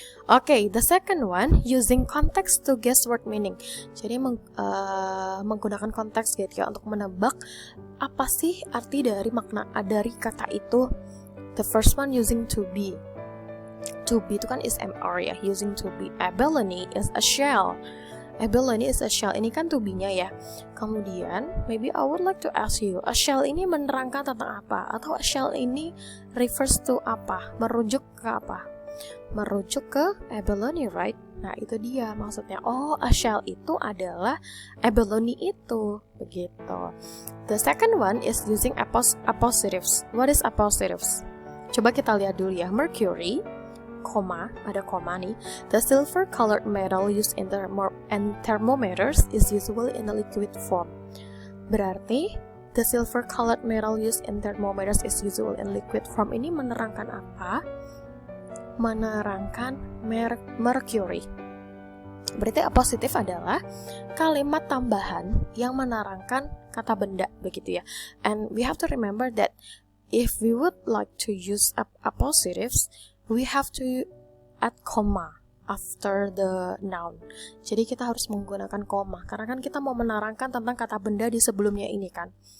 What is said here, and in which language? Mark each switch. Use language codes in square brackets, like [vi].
[en] Okay, the second one, using context to guess word meaning. [id] Jadi menggunakan konteks gitu ya untuk menebak apa sih arti dari makna dari kata itu. [en] The first one, using to be. To be itu kan is MR ya, using to be. Abalone is a shell. Abalone is a shell. [id] Ini kan to be-nya ya. Kemudian, [en] maybe I would like to ask you, a shell [id] ini menerangkan tentang apa? Atau a shell ini refers to apa? Merujuk ke apa? Merujuk ke abalone, right? Nah, itu dia maksudnya. Oh, a shell itu adalah abalone itu, begitu. [en] The second one is using appositives. What is appositives? [id] Coba kita lihat dulu ya. [en] Mercury, [id] ada koma nih. [en] The silver colored metal used in thermometers is usually in a liquid form. [id] Berarti [en] the silver colored metal used in thermometers is usually in liquid form. [id] Ini menerangkan apa? Menerangkan mercury. Berarti appositif adalah kalimat tambahan yang menerangkan kata benda begitu ya. [en] And we have to remember that if we would like to use appositives, we have to add comma after the noun. [id] Jadi kita harus menggunakan koma karena kan kita mau menerangkan tentang kata benda di sebelumnya ini kan.